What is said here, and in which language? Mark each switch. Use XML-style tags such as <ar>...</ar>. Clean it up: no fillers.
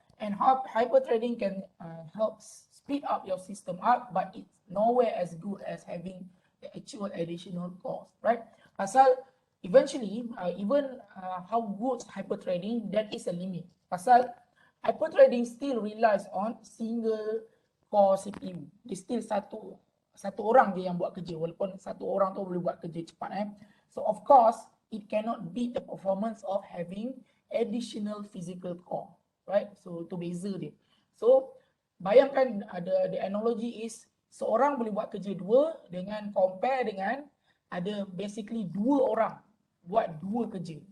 <en>And hyperthreading can help speed up your system up, but it's nowhere as good as having the actual additional cores, right?</en> <ms>Pasal</ms> <en>eventually, even how good hyperthreading, that is a limit.</en> <ms>Pasal</ms> <en>hyperthreading still relies on single core CPU.</en> <ms>Dia</ms> <en>still</en> <ms>satu orang je yang buat kerja, walaupun satu orang tu boleh buat kerja cepat.</ms> <en>So of course, it cannot beat the performance of having additional physical core, right?</en> <ms>So tu beza dia. So bayangkan</ms> <en>the analogy is</en> <ms>seorang boleh buat kerja dua dengan compare dengan ada basically dua orang buat dua kerja.</ms>